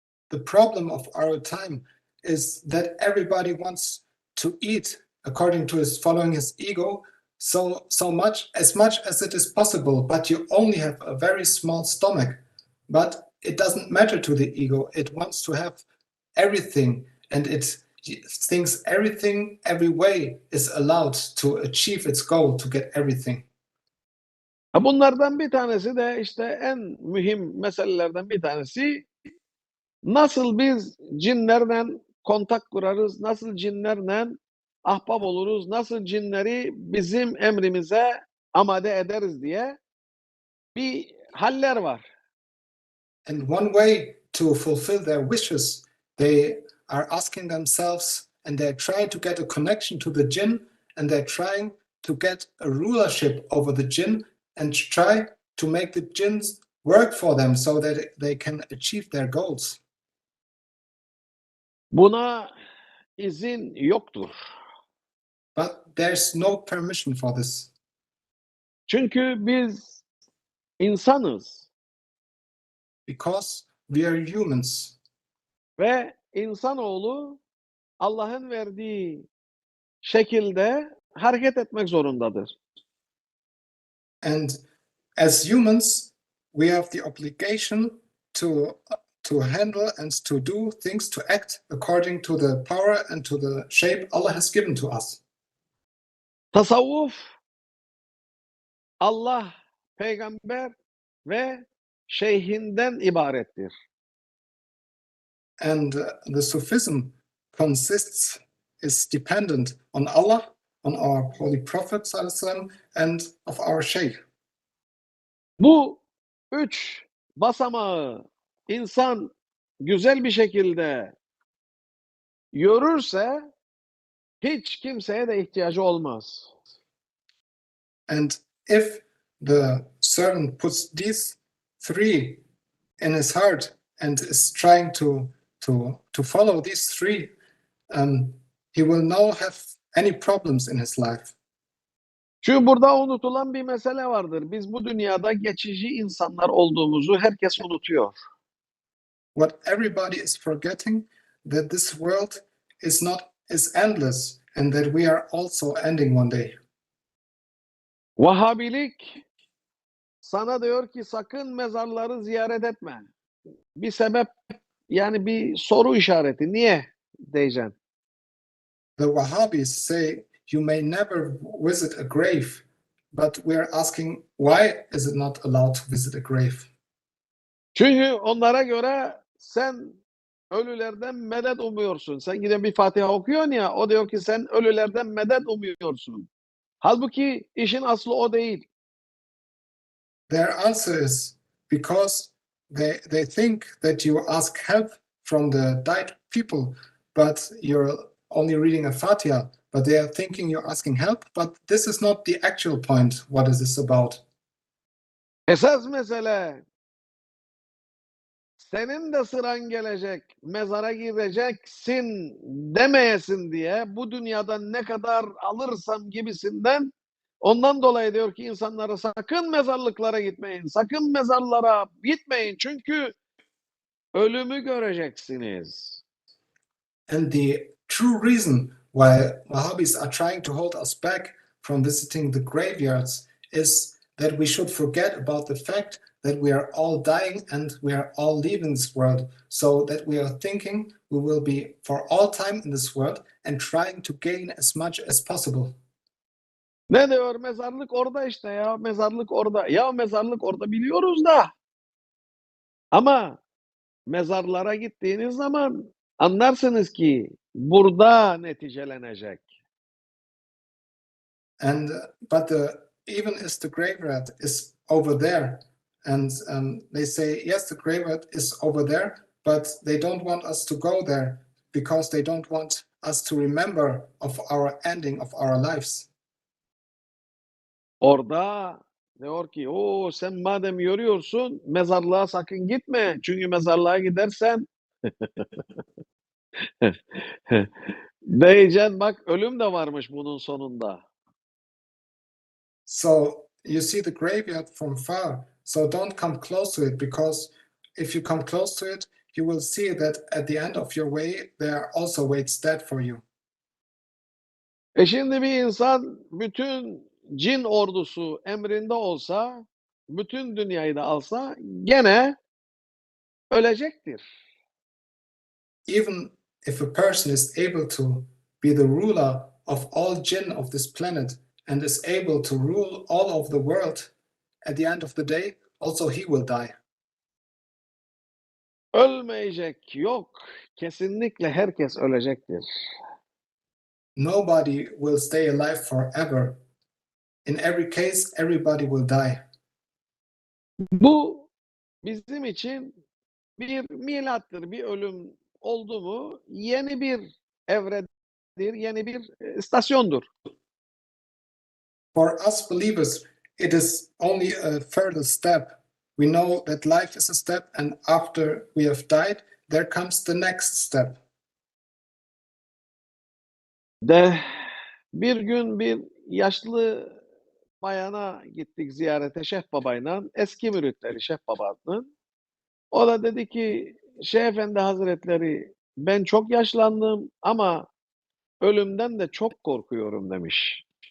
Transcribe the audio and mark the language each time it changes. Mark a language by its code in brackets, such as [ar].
[en] The problem of our time is that everybody wants to eat according to following his ego so much as it is possible, but you only have a very small stomach. But it doesn't matter to the ego. It wants to have everything, and it thinks everything, every way is allowed to achieve its goal, to get everything. [tr] Bunlardan bir tanesi de işte en mühim meselelerden bir tanesi nasıl biz cinlerle kontak kurarız, nasıl cinlerle ahbap oluruz, nasıl cinleri bizim emrimize amade ederiz diye bir haller var. [en] And one way to fulfill their wishes, they are asking themselves, and they're trying to get a connection to the jinn, and they're trying to get a rulership over the jinn, and try to make the jinns work for them so that they can achieve their goals. [tr] Buna izin yoktur. [en] But there's no permission for this. [tr] Çünkü biz insanız [en] Because we are humans, [tr] ve insanoğlu Allah'ın verdiği şekilde hareket etmek zorundadır. [en] and as humans, we have the obligation to handle and to do things, to act according to the power and to the shape Allah has given to us. [tr] Tasavvuf, Allah, peygamber ve şeyhinden ibarettir. [en] And the Sufism is dependent on Allah, on our Holy Prophet ﷺ, and of our Sheikh. [tr] Bu üç basamağı insan güzel bir şekilde yürürse hiç kimseye de ihtiyacı olmaz. [en] And if the servant puts these three in his heart and is trying to follow these three, he will not have any problems in his life. [tr] Çünkü burada unutulan bir mesele vardır. Biz bu dünyada geçici insanlar olduğumuzu herkes unutuyor. [en] What everybody is forgetting, that this world is endless, and that we are also ending one day. [tr] Vahabilik sana diyor ki sakın mezarları ziyaret etme. Bir sebep, yani bir soru işareti. Niye diyeceksin? [en] The Wahhabis say you may never visit a grave, but we are asking, why is it not allowed to visit a grave? [tr] Çünkü onlara göre sen ölülerden medet umuyorsun. Sen gidip bir Fatiha okuyorsun ya, o diyor ki sen ölülerden medet umuyorsun. Halbuki işin aslı o değil. [en] Their answer is because they think that you ask help from the died people, but you're only reading a Fatiha, but they are thinking you're asking help, but this is not the actual point, what is this about. [tr] Esas mesele senin de sıran gelecek, mezara gireceksin demeyesin diye bu dünyadan ne kadar alırsam gibisinden ondan dolayı diyor ki insanlara sakın mezarlıklara gitmeyin, sakın mezarlara gitmeyin çünkü ölümü göreceksiniz. [en] And the true reason why Wahhabis are trying to hold us back from visiting the graveyards is that we should forget about the fact that we are all dying and we are all leaving this world, so that we are thinking we will be for all time in this world and trying to gain as much as possible. [tr] Ne diyor? Mezarlık orada işte ya. Mezarlık orada. Ya mezarlık orada biliyoruz da. Ama mezarlara gittiğiniz zaman anlarsınız ki burada neticelenecek. [en] And but even as the graveyard is over there, and they say yes, the graveyard is over there, but they don't want us to go there because they don't want us to remember of our ending of our lives. [tr] Orada diyor ki o sen madem yoruyorsun mezarlığa sakın gitme. Çünkü mezarlığa gidersen diyeceksin bak ölüm de varmış bunun sonunda. [en] So you see the graveyard from far, so don't come close to it, because if you come close to it, you will see that at the end of your way there also waits death for you. [tr] Şimdi bir insan bütün cin ordusu emrinde olsa, bütün dünyayı da alsa gene ölecektir. [en] Even if a person is able to be the ruler of all jinn of this planet and is able to rule all of the world, at the end of the day, also he will die. [tr] Ölmeyecek yok. Kesinlikle herkes ölecektir. [en] Nobody will stay alive forever. In every case, everybody will die. [tr] Bu bizim için bir milattır. Bir ölüm oldu mu yeni bir evredir, yeni bir istasyondur. [en] For us believers, it is only a further step. We know that life is a step, and after we have died, there comes the next step. [tr] Bir gün bir yaşlı bayana gittik ziyarete Şeyh Baba'yla. Eski müritleri Şeyh Baba'nın. O da dedi ki Şeyh Efendi Hazretleri ben çok yaşlandım ama ölümden de çok korkuyorum demiş.